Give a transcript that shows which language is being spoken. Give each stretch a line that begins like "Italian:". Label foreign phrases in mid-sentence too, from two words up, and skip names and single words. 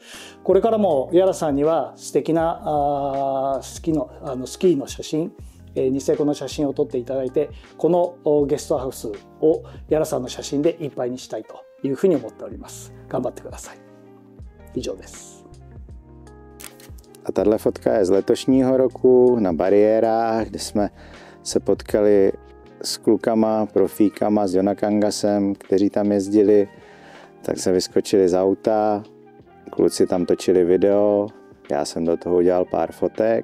Japanese: これからもヤラさんには素敵なスキーの写真、ニセコの写真を撮っていただいて、このゲストハウスをヤラさんの写真でいっぱいにしたいというふうに思っております。頑張ってください。以上です。
Czech: A tahle fotka je z letošního roku na bariérách, kde jsme se potkali s klukama, profíkama, s Jonakangasem, kteří tam jezdili, tak jsme vyskočili z auta, kluci tam točili video, já jsem do toho udělal pár fotek.